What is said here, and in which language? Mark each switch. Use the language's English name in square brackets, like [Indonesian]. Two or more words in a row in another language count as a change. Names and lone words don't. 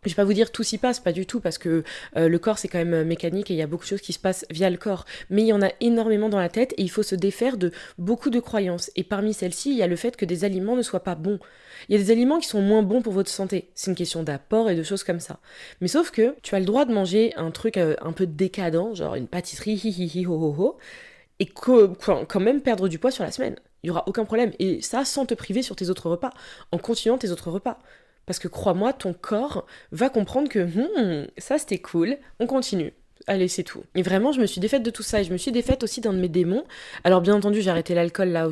[French] Je vais pas vous dire tout s'y passe, pas du tout, parce que le corps c'est quand même mécanique et il y a beaucoup de choses qui se passent via le corps. Mais il y en a énormément dans la tête et il faut se défaire de beaucoup de croyances. Et parmi celles-ci, il y a le fait que des aliments ne soient pas bons. Il y a des aliments qui sont moins bons pour votre santé. C'est une question d'apport et de choses comme ça. Mais sauf que tu as le droit de manger un truc un peu décadent, genre une pâtisserie, hi hi hi ho ho ho, et quand même perdre du poids sur la semaine. Il n'y aura aucun problème. Et ça sans te priver sur tes autres repas, en continuant tes autres repas. Parce que crois-moi, ton corps va comprendre que ça c'était cool, on continue. Allez, c'est tout. Et vraiment, je me suis défaite de tout ça. Et je me suis défaite aussi d'un de mes démons. Alors, bien entendu, j'ai arrêté l'alcool, là.